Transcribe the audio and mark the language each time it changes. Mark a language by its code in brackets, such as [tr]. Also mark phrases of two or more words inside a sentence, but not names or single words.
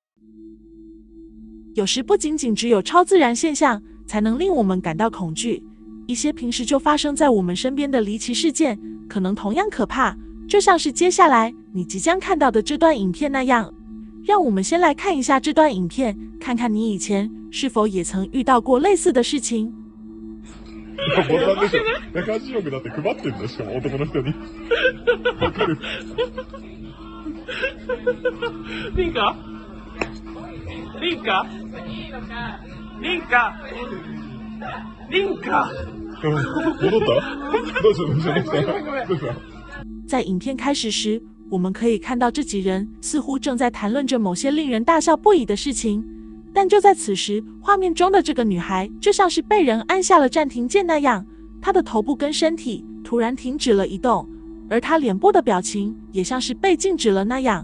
[zh] 有时不仅仅只有超自然现象才能令我们感到恐惧，一些平时就发生在我们身边的离奇事件可能同样可怕，就像是接下来你即将看到的这段影片那样。让我们先来看一下这段影片，看看你以前是否也曾遇到过类似的事情。 [ja] ボタンでしょ。180億だって配ってんだ、しかも男の人に。わかる。リンカリンカリンカリンカ戻ったどうした [zh] 在影片开始时，我们可以看到这几人似乎正在谈论着某些令人大笑不已的事情。但就在此时，画面中的这个女孩就像是被人按下了暂停键那样，她的头部跟身体突然停止了移动，而她脸部的表情也像是被静止了那样。